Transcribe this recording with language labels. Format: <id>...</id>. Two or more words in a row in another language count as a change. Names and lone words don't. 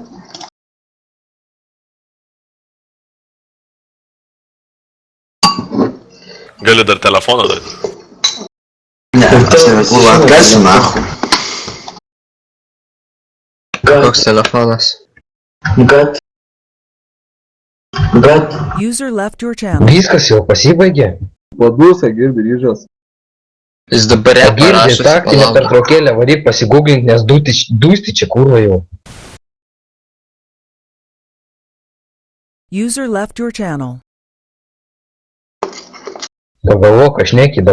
<lt>Gali dar telefoną duoti. Ne, aš tave kurva atkasiu, nahui. Koks telefonas?</lt> <en>User left your channel.</en> <lt>Viskas jau pasibaigė. Padusą girdi ryžas. Jis dabar A girdi, parašosi, taktinė palauk. pertraukėlė, varyk pasigūglint, nes dūsti čia kurva jau.</lt> <en>User left your channel.</en> <lt>Pagalvok, aš nekydau.</lt>